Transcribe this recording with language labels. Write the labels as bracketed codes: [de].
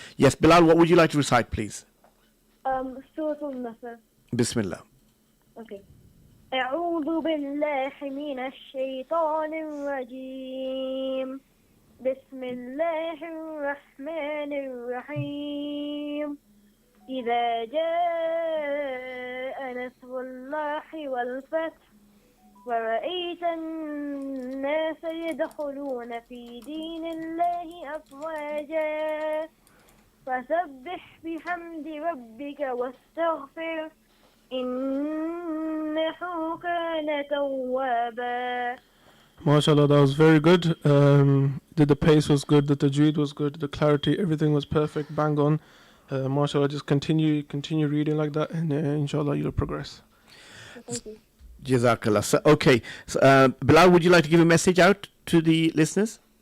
[en] Yes, Bilal, what would you like to recite, please? Surah Al-Nasr. [ar] Bismillah. [en] Okay. [ar] أعوذ بالله من الشيطان الرجيم بسم الله الرحمن الرحيم إذا جاء نصر الله والفتح ورأيت الناس يدخلون في دين الله أفواجا فسبح بحمد ربك واستغفر إنه كان توابا. [en] MashaAllah, that was very good. The pace was good, the tajweed was good, the clarity, everything was perfect, bang on. MashaAllah, just continue reading like that, and inshallah you'll progress. Thank you. Jazakallah. So, okay. So, Bilal, would you like to give a message out to the listeners?